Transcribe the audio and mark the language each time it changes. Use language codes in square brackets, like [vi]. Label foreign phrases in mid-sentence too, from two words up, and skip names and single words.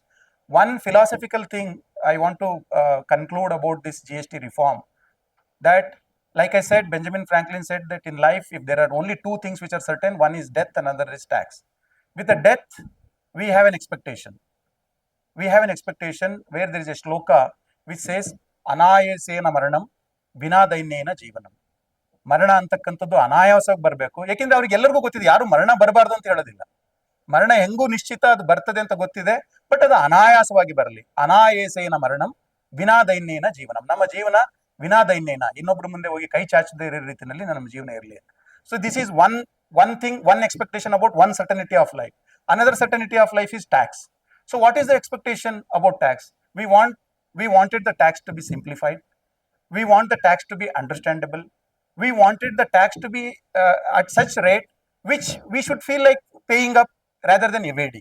[en] One philosophical thing I want to conclude about this GST reform, that like I said, Benjamin Franklin said that in life, if there are only two things which are certain, one is death, another is tax. With the death, we have an expectation. We have an expectation where there is a shloka which says, [sa] अनायासेन मरणं विना दैन्येन जीवनम्. [kn] ಮರಣ ಅಂತಕ್ಕಂಥದ್ದು ಅನಾಯಾಸವಾಗಿ ಬರಬೇಕು. ಯಾಕೆಂದ್ರೆ ಅವ್ರಿಗೆ ಎಲ್ಲರಿಗೂ ಗೊತ್ತಿದೆ, ಯಾರು ಮರಣ ಬರಬಾರ್ದು ಅಂತ ಹೇಳೋದಿಲ್ಲ. ಮರಣ ಹೆಂಗೂ ನಿಶ್ಚಿತ ಅದು ಬರ್ತದೆ ಅಂತ ಗೊತ್ತಿದೆ, ಬಟ್ ಅದು ಅನಾಯಾಸವಾಗಿ ಬರಲಿ. [sa] ಅನಾಯಾಸೇನ ಮರಣಂ ವಿನಾದೈನ್ಯೇನ ಜೀವನಂ. [kn] ನಮ್ಮ ಜೀವನ ವಿನಾದೈನ್ಯೇನ, ಇನ್ನೊಬ್ರ ಮುಂದೆ ಹೋಗಿ ಕೈ ಚಾಚದೇ ಇರೋ ರೀತಿಯಲ್ಲಿ ನಮ್ಮ ಜೀವನ ಇರಲಿ. [en] So this is one thing, one expectation about one certainty of life. Another certainty of life is tax. So what is the expectation about tax? We wanted the tax to be simplified. We want the tax to be understandable. We wanted the tax to be at such rate which we should feel like paying up rather than evading.